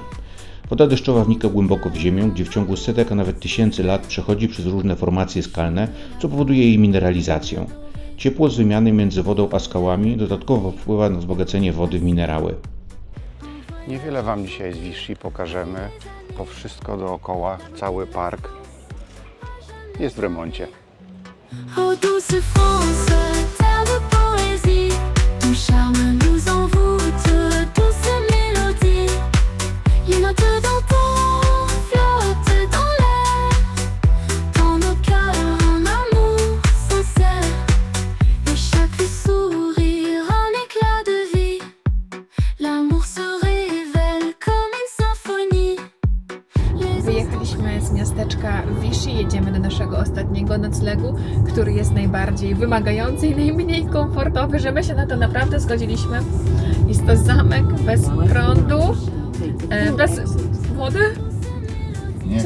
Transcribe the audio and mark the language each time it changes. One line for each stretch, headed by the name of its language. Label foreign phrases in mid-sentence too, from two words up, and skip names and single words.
Polish: Woda deszczowa wnika głęboko w ziemię, gdzie w ciągu setek, a nawet tysięcy lat przechodzi przez różne formacje skalne, co powoduje jej mineralizację. Ciepło z wymiany między wodą a skałami dodatkowo wpływa na wzbogacenie wody w minerały. Niewiele Wam dzisiaj z Vichy pokażemy, bo wszystko dookoła, cały park jest w remoncie.
French: Oh douce France, terre de poésie. Ton charme nous envoûte, douce mélodie. Les notes d'antan flottent dans l'air. Dans nos cœurs, un amour sincère. Et chaque sourire, un éclat de vie. L'amour se révèle comme une symphonie. Les
Polish: Wyjechaliśmy z miasteczka Vichy, jedziemy do naszego ostatniego noclegu, który jest najbardziej wymagający i najmniej komfortowy, że my się na to naprawdę zgodziliśmy. Jest to zamek bez prądu, bez wody. Nie